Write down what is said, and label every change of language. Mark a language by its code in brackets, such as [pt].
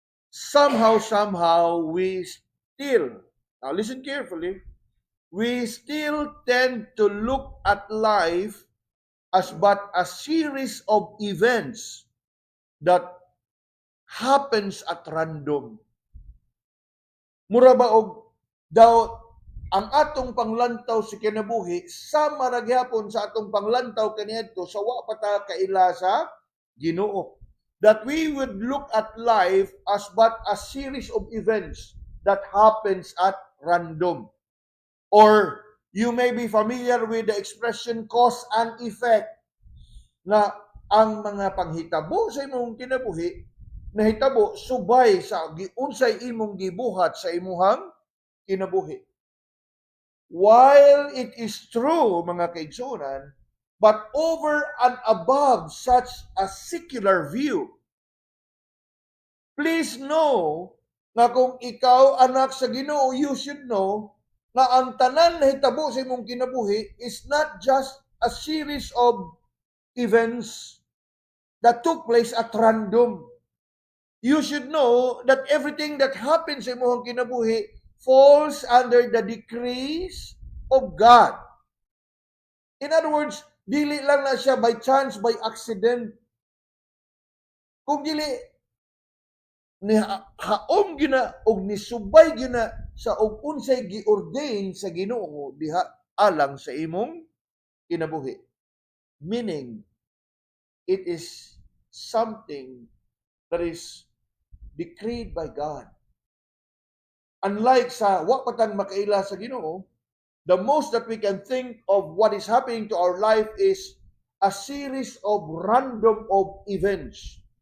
[en] somehow, we still, now listen carefully, we still tend to look at life as but a series of events that happens at random. [ceb] Mura ba og daw ang atong panglantaw sa kinabuhi sama ra gyapon sa atong panglantaw kaniadto sa wa pa ta kaila sa Ginoo. [en] That we would look at life as but a series of events that happens at random. Or you may be familiar with the expression cause and effect, [ceb] na ang mga panghitabo sa imong kinabuhi nahitabo subay sa unsay imong gibuhat sa imuhang kinabuhi. [en] While it is true, [ceb] mga kaigsunan, [en] but over and above such a secular view, please know [ceb] na kung ikaw anak sa Ginoo, [en] you should know [ceb] na ang tanan na hitabo sa imong kinabuhi [en] is not just a series of events that took place at random. You should know that everything that happens [ceb] sa imong kinabuhi [en] falls under the decrees of God. In other words, [ceb] dili lang na siya [en] by chance, by accident. [ceb] Kung dili ni haom gina og nisubay gina sa og unsay giordain sa Ginoo diha alang sa imong kinabuhi. [en] Meaning, it is something that is decreed by God. Unlike [ceb] sa wa patang makaila sa Ginoo, [en] the most that we can think of what is happening to our life is a series of random of events.